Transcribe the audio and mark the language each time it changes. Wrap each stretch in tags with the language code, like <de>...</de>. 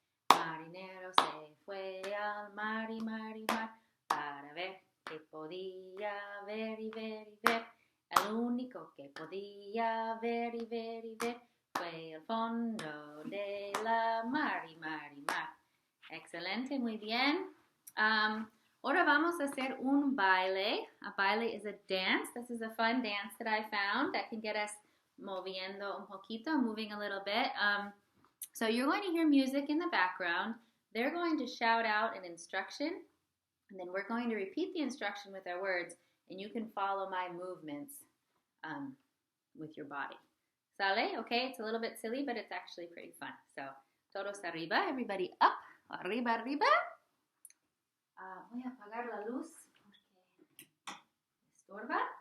<es>Marinero se fue al mar y mar y mar para ver qué podía ver y ver y ver. El único que podía ver y ver y ver fue el fondo de la mar y mar y mar. Excelente, muy bien. Ahora vamos a hacer un baile.</es> <en>A baile is a dance. This is a fun dance that I found that can get us</en> <es>moviendo un poquito,</es> <en>moving a little bit. So you're going to hear music in the background. They're going to shout out an instruction, and then we're going to repeat the instruction with our words, and you can follow my movements with your body.</en> <es>¿Sale?</es> <en>Okay, it's a little bit silly, but it's actually pretty fun.</en> <es>So, todos arriba,</es> <en>everybody up,</en> <es>arriba, arriba. Voy a apagar la luz porque estorba.</es>